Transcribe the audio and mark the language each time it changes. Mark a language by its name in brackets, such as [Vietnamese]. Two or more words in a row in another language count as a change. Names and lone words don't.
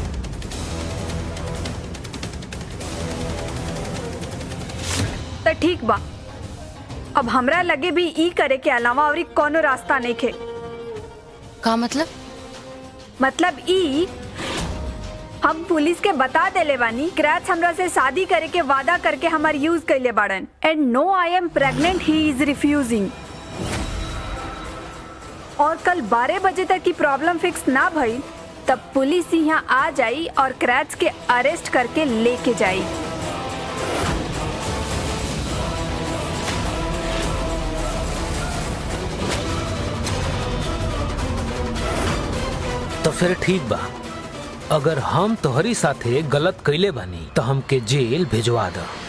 [Bhojpuri] तो ठीक बा, अब हमरा लगे भी ई करे के अलावा और कोनो रास्ता नहीं खे। का मतलब? मतलब ई हम पुलिस के बता देले बानी क्रैच हमरा से शादी करे के वादा करके हमार यूज कैले बाड़न। [English] and no I am pregnant, he is refusing. [Bhojpuri] और कल 12 बजे तक की [English] problem fix [Bhojpuri] ना भई तब पुलिस यहाँ आ जाई और क्रैच के अरेस्ट करके लेके जाई। तो फिर ठीक बा, अगर हम तोहरी साथे गलत कैले बानी तो हमके जेल भिजवा द।